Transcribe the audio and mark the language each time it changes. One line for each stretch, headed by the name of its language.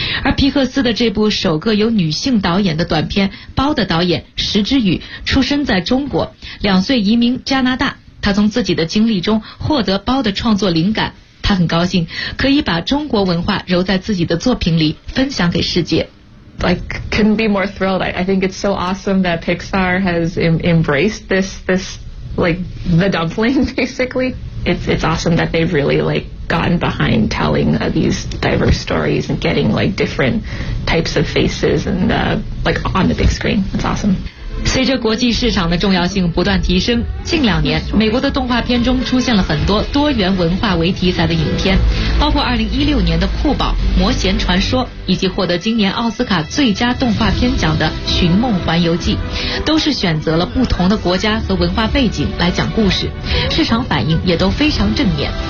Chinese: 而皮克斯的这部首个由女性导演的短片《包》的导演石之宇出生在中国，2岁移民加拿大。他从自己的经历中获得《包》的创作灵感，他很高兴可以把中国文化揉在自己的作品里，分享给世界。
English: Couldn't be more thrilled. I think it's so awesome that Pixar has embraced this like the dumpling basically. It's awesome that they've really like gotten behind telling these diverse stories and getting like different types of faces and like on the big screen. That's awesome.
Chinese: 随着国际市场的重要性不断提升，近两年美国的动画片中出现了很多多元文化为题材的影片，包括2016年的《酷宝》《魔弦传说》，以及获得今年奥斯卡最佳动画片奖的《寻梦环游记》，都是选择了不同的国家和文化背景来讲故事，市场反应也都非常正面。